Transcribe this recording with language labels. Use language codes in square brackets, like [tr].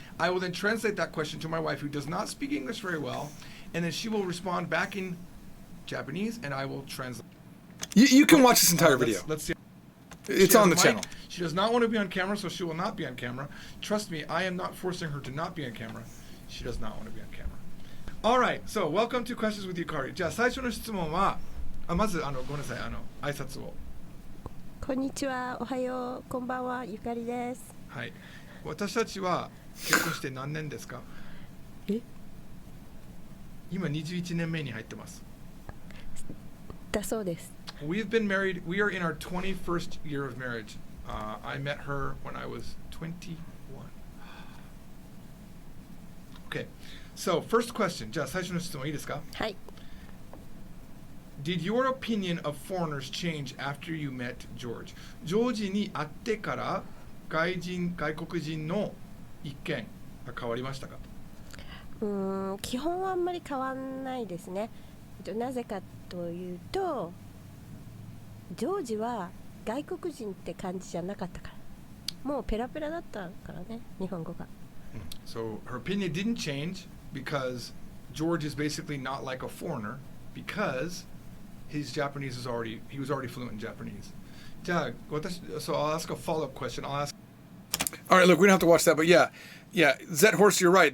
[en] I will then translate that question to my wife, who does not speak English very well, and then she will respond back in Japanese, and I will translate. You can watch this entire video. Let's see. It's on the channel. She does not want to be on camera, so she will not be on camera. Trust me, I am not forcing her to not be on camera. She does not want to be on camera. All right, so welcome to Questions with Yukari. [ja] じゃあ最初の質問は、まずごめんなさい、挨拶を。こんにちは、おはよう、こんばんは、ゆかりです。はい。私たちは結婚して何年ですか？今21年目に入ってます。だそうです。 [en] We've been married, we are in our 21st year of marriage. I met her when I was 21. Okay, so first question. [ja] じゃあ最初の質問いいですか？はい。 [en] Did your opinion of foreigners change after you met George? [ja] ジョージに会ってから外国人の意見が変わりましたか？基本はあんまり変わんないですね。なぜかというと、ジョージは外国人って感じじゃなかったから。もうペラペラだったからね、日本語が。 [en] So her opinion didn't change because George is basically not like a foreigner because his Japanese is he was already fluent in Japanese. So I'll ask a follow-up question. All right, look, we don't have to watch that, but yeah, Zet Horse, you're right.